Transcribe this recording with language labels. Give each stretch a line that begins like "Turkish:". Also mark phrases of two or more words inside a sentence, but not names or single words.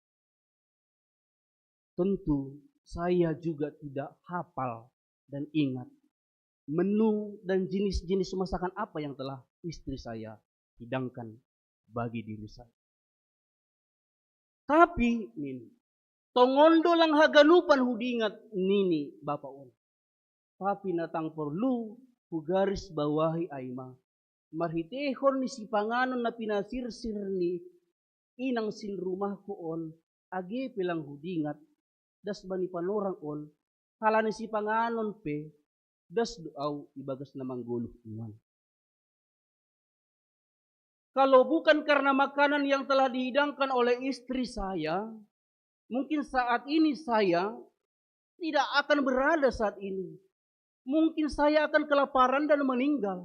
Indonesian: Tentu saya juga tidak hafal dan ingat menu dan jenis-jenis masakan apa yang telah istri saya hidangkan bagi diri saya.
Batak Simalungun: Tapi nini, tongondo lang haganupan hudingat nini Bapak on. Tapi natang perlu hugaris bawahi aima. Marhitehon ni si panganon na pinasirsir ni inang sin rumah ko on, agi pilang hudingat, das bani panorang on, kala ni si panganon pe, das doaw ibagas na mangguluh iman.
Indonesian: Kalau bukan karena makanan yang telah dihidangkan oleh istri saya, mungkin saat ini saya tidak akan berada saat ini. Mungkin saya akan kelaparan dan meninggal.